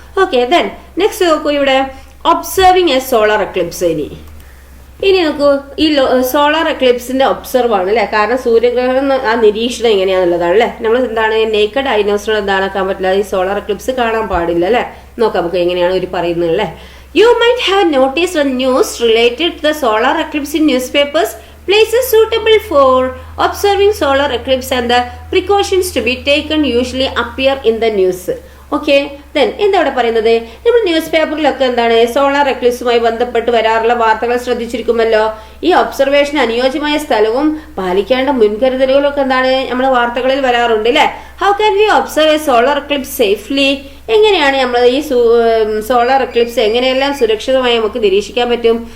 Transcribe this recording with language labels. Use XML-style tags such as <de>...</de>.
<ml>Okay, then next നോക്കൂ, ഇവിടെ</ml> <en>Observing a solar eclipse.</en> <ml>ഇനി നോക്കൂ, ഈ സോളാർ എക്ലിപ്സിന്റെ ഒബ്സർവ് ആണ് അല്ലെ. കാരണം സൂര്യഗ്രഹണം ആ നിരീക്ഷണം എങ്ങനെയാന്നുള്ളതാണ് അല്ലെ. നമ്മൾ എന്താണ്, നേക്കഡ് ഐനോസിനോട് എന്താക്കാൻ പറ്റില്ല, ഈ സോളാർ എക്ലിപ്സ് കാണാൻ പാടില്ല അല്ലെ. നോക്കാം നമുക്ക് എങ്ങനെയാണ് ഇവർ പറയുന്നത് അല്ലെ.</ml> <en>You might have noticed the news related to the solar eclipse in newspapers. Places suitable for observing solar eclipse and the precautions to be taken usually appear in the news.</en> <ml>Okay, then എന്താ ഇവിടെ പറയുന്നത്, നമ്മൾ news പേപ്പറിലൊക്കെ എന്താണ് solar എക്ലിപ്സുമായി ബന്ധപ്പെട്ട് വരാറുള്ള വാർത്തകൾ ശ്രദ്ധിച്ചിരിക്കുമല്ലോ. ഈ observation അനുയോജ്യമായ സ്ഥലവും പാലിക്കേണ്ട മുൻകരുതലുകളും ഒക്കെ എന്താണ് നമ്മുടെ വാർത്തകളിൽ വരാറുണ്ട് അല്ലെ.</ml> <en>How can we observe a solar eclipse safely?</en> <ml>എങ്ങനെയാണ് നമ്മൾ ഈ സോളാർ എക്ലിപ്സ് എങ്ങനെയെല്ലാം സുരക്ഷിതമായി നമുക്ക് നിരീക്ഷിക്കാൻ പറ്റും?</ml>